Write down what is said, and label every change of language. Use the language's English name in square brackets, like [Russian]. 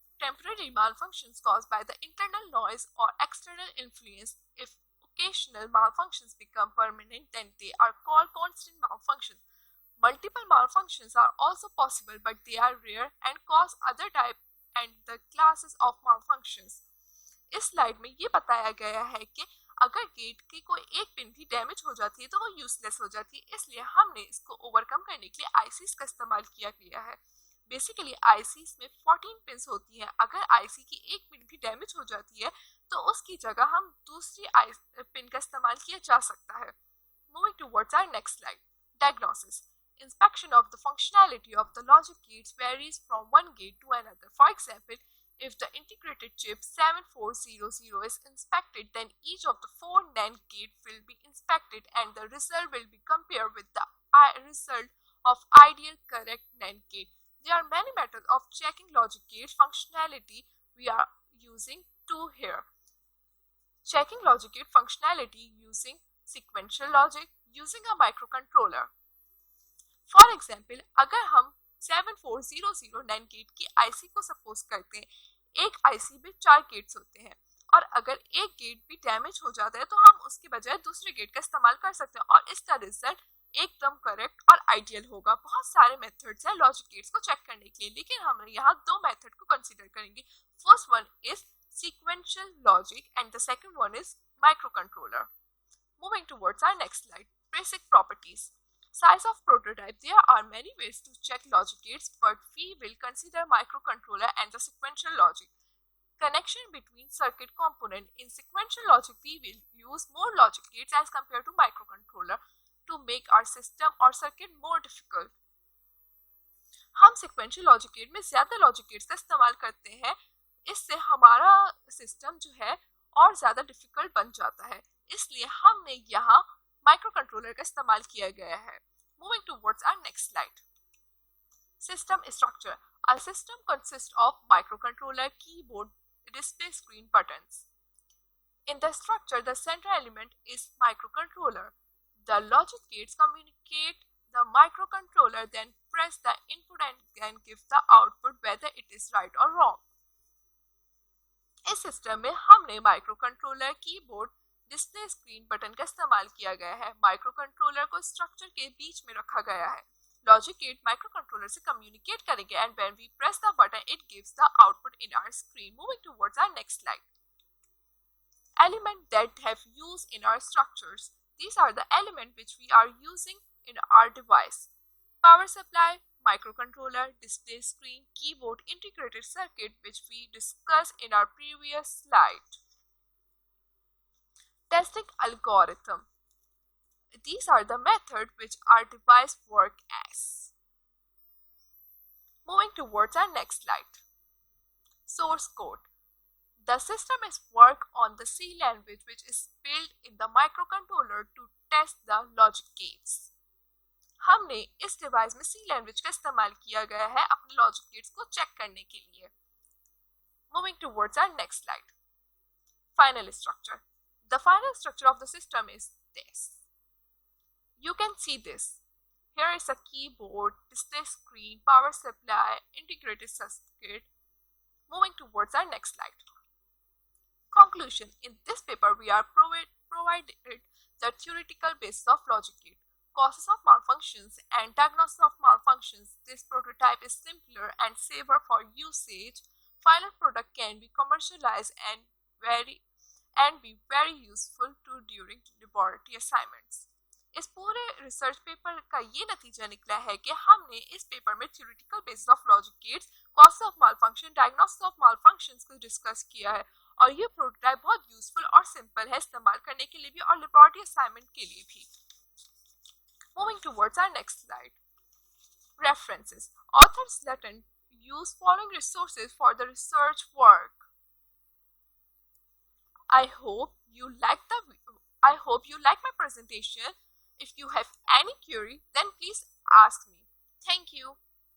[English] Temporary malfunctions caused by the internal noise or external influence. If occasional malfunctions become permanent, then they are called constant malfunctions. Multiple malfunctions are also possible, but they are rare and cause other type and the classes of malfunctions. [Hindi] इस slide में ये बताया गया है कि अगर gate की कोई एक पिन भी डैमेज हो जाती है तो वो यूजलेस हो जाती है. इसलिए हमने इसको ओवरकम करने के लिए आईसीज का इस्तेमाल किया गया है. बेसिकली आईसीज में 14 पिन्स होती हैं. अगर आईसी की एक पिन भी डैमेज हो जाती है तो उसकी जगह हम दूसरी पिन का इस्तेमाल किया जा सकता है. [English] Moving towards our next slide. Diagnosis. Inspection of the functionality of the logic gates varies from one gate to another. For example, if the integrated chip 7400 is inspected, then each of the 4 NAND gates will be inspected and the result will be compared with the result of ideal correct NAND gate. There are many methods of checking logic gates functionality. We are using two here. Checking logic gate functionality using sequential logic using a microcontroller. For example, [Hindi] अगर हम 7400 NAND gate की IC को suppose करते हैं, एक IC में 4 gets होते हैं और अगर एक गेट भी डैमेज हो जाता है तो हम उसके बजाय दूसरे गेट का इस्तेमाल कर सकते हैं और इसका रिजल्ट एकदम करेक्ट और आइडियल होगा. बहुत सारे मेथड्स हैं लॉजिक गेट्स को चेक करने के लिए, लेकिन हम यहाँ 2 मेथड को कंसीडर करेंगे. [English] First one is sequential logic and the second one is microcontroller. Moving towards our next slide. Basic properties. Size of prototype. There are many ways to check logic gates, but we will consider microcontroller and the sequential logic. Connection between circuit component. In sequential logic, we will use more logic gates as compared to microcontroller to make our system or circuit more difficult. [Hindi] हम sequential logic gate में ज्यादा logic gates का इस्तेमाल करते हैं. इससे हमारा system जो है और ज्यादा डिफिकल्ट बन जाता है, इसलिए हमने यहाँ माइक्रोकंट्रोलर का इस्तेमाल किया गया है. [English] Moving towards our next slide. System structure. A system consists of microcontroller, keyboard, display screen buttons. In the structure, the central element is microcontroller. The logic gates communicate the microcontroller, then press the input and give the output whether it is right or wrong. [Hindi] इस system में हमने micro controller, keyboard, display screen button का इस्तेमाल किया गया है। Micro controller को structure के बीच में रखा गया है। लॉजिक गेट माइक्रो कंट्रोलर से कम्युनिकेट करेंगे [English] And when we press the button it gives the output in our screen. Moving towards our next slide. Elements that have use in our structures. These are the elements which we are using in our device. Power supply, microcontroller, display screen, keyboard, integrated circuit which we discussed in our previous slide. Testing algorithm. These are the methods which our device work as. Moving towards our next slide. Source code. The system is work on the C language which is built in the microcontroller to test the logic gates. [Hindi] हमने इस device में C language का इस्तेमाल किया गया है अपने logic gates को चेक करने के लिए। [English] Moving towards our next slide. Final structure. The final structure of the system is this. You can see this. Here is a keyboard, display screen, power supply, integrated circuit. Moving towards our next slide. Conclusion. In this paper, we are provided the theoretical basis of logic gate, causes of malfunctions, and diagnosis of malfunctions. This prototype is simpler and safer for usage. Final product can be commercialized and be very useful too during laboratory assignments. [Hindi] इस पूरे research paper का ये नतीजा निकला है कि हमने इस पेपर में theoretical basis of logic gates, causes of malfunction, diagnosis of मालफंक्शंस को डिस्कस किया है और ये प्रोटोटाइप बहुत यूजफुल और सिंपल है इस्तेमाल करने के लिए भी और लेबोरेटरी असाइनमेंट के लिए भी। [English] Moving towards our next slide. References. Author Zlatan used following resources for the research work. I hope you like my presentation. If you have any query, then please ask me. Thank you.